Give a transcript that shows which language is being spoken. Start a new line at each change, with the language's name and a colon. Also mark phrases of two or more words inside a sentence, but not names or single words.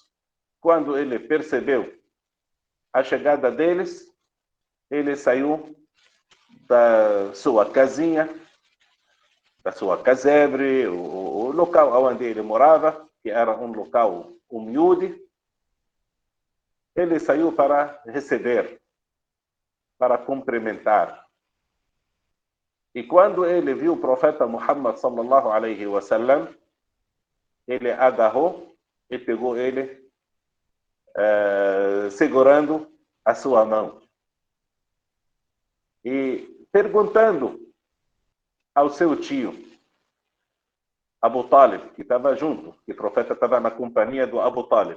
Portuguese: Quando ele percebeu a chegada deles, ele saiu da sua casinha, da sua casebre, o local onde ele morava, que era um local humilde. Ele saiu para receber, para cumprimentar. E quando ele viu o profeta Muhammad
Arabic: صلى الله عليه وسلم,
Portuguese: ele agarrou e pegou ele segurando a sua mão e perguntando ao seu tio Abu Talib, que estava junto, que o profeta estava na companhia do Abu Talib.